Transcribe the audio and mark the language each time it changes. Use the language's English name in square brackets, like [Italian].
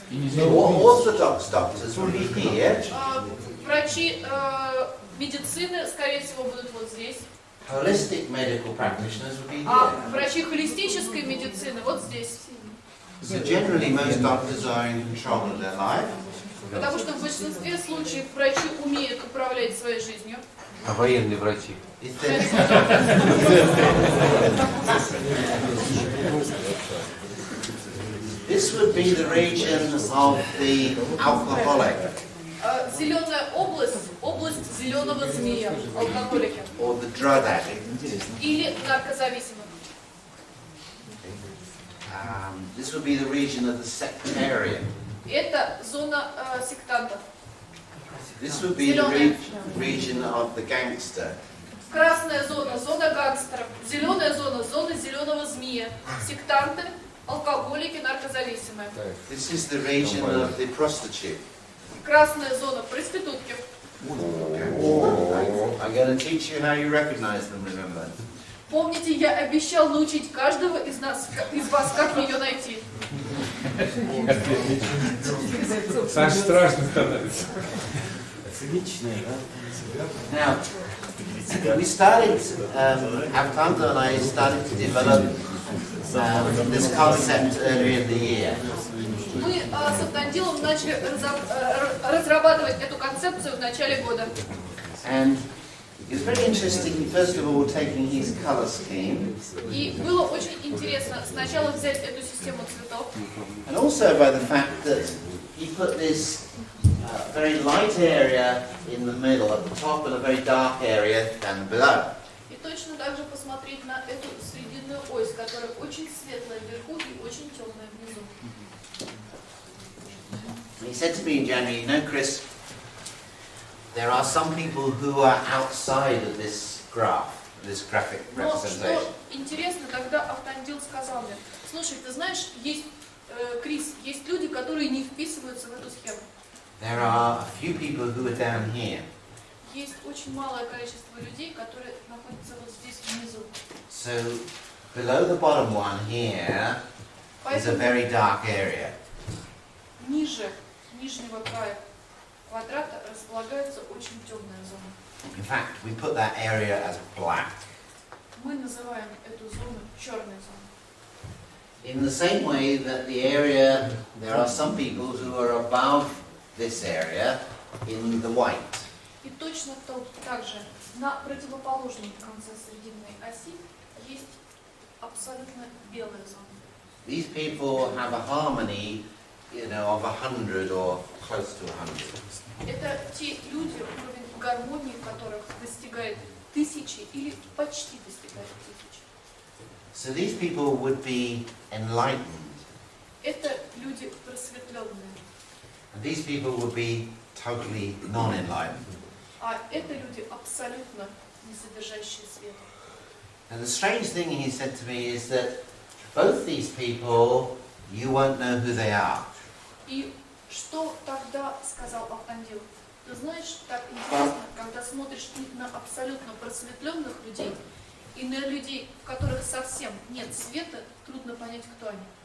[English] So orthodox doctors will be here. [Russian] Врачи медицины, скорее всего, будут вот здесь. [English] Holistic medical practitioners will be [Russian] А [English] here. [Russian] врачи холистической медицины вот здесь. [English] So generally most doctors are in control of their life. [Russian] Потому что в большинстве случаев врачи умеют управлять своей жизнью. А военные врачи? [English] If they're- This would be the region of the alcoholic [Russian] Зеленая область, область зеленого змея, алкоголики. [English] or the drug addict. [Russian] Или наркозависимых. [English] This would be the region of the sectarian. [Russian] Это зона сектантов. [English] This would be the region of the gangster. [Russian] Красная зона, зона гангстеров. Зеленая зона, зона зеленого змея. Сектанты, алкоголики, наркозависимые. [English] This is the region of the prostitute. [Russian] Красная зона, проститутки. [English] I'm going to teach you how you recognize them, remember. [Russian] Помните, я обещал научить каждого из вас, как ее найти. Саш страшно становится. [English] Now, we started, Avtanta and I started to develop this concept earlier in the year. [Russian] Мы с Автандилом начали разрабатывать эту концепцию в начале года. [English] And it's very interesting, first of all, taking his color scheme, [Russian] И было очень интересно сначала взять эту систему цветов, [English] and also by the fact that he put this very light area in the middle at the top and a very dark area down below. [Russian] и точно так же посмотреть на эту срединную ось, которая очень светлая вверху и очень темная внизу. [English] And he said to me in January, you know, Chris, there are some people who are outside of this graph, this graphic [Russian] Но [English] representation. [Russian] что интересно, тогда Автандил сказал мне, слушай, ты знаешь, есть, Крис, есть люди, которые не вписываются в эту схему. [English] There are a few people who are down here. [Russian] Есть очень малое количество людей, которые находятся вот здесь внизу. [English] So below the bottom one here is a [Russian] Поэтому [English] very dark area. [Russian] ниже нижнего края квадрата располагается очень темная зона. [English] In fact, we put that area as black. [Russian] Мы называем эту зону черной зоной. [English] In the same way that the area, there are some people who are above this area in the white. [Russian] И точно так же на противоположном конце срединной оси есть абсолютно белая зона. [English] These people have a harmony, you know, of 100 or close to 100. [Russian] Это те люди, уровень гармонии которых достигает 1000 или почти достигает 1000. [English] So these people would be enlightened, [Russian] Это люди просветленные, [English] and these people would be totally non-enlightened. [Russian] а это люди абсолютно не содержащие света. [English] And the strange thing he said to me is that both these people, you won't know who they are. [Russian] И что тогда сказал Автандил? Ты знаешь, так интересно, когда смотришь и на абсолютно просветленных людей, и на людей, в которых совсем нет света, трудно понять, кто они.